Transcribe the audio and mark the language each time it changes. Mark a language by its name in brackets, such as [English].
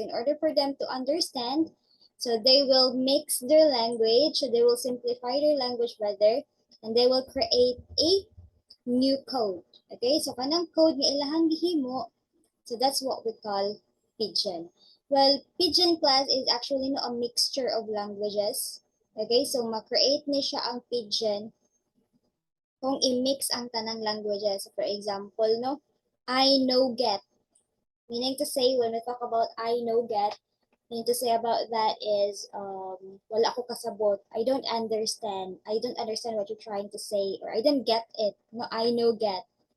[English] So in order for them to understand, so they will mix their language, so they will simplify their language rather, and they will create a new code. [Cebuano] Okay, so kanang code nga ilahang gihimo, [English] so that's what we call Pidgin. Well, Pidgin class is actually no, a mixture of languages. [Cebuano] Okay, so ma-create ni siya ang Pidgin kung i-mix ang tanang languages. [English] For example, no, I know get. Meaning to say, when we talk about I know get, meaning to say about that is, [Cebuano] wala ko kasabot. [English] I don't understand. I don't understand what you're trying to say, or I don't get it. No, I know get.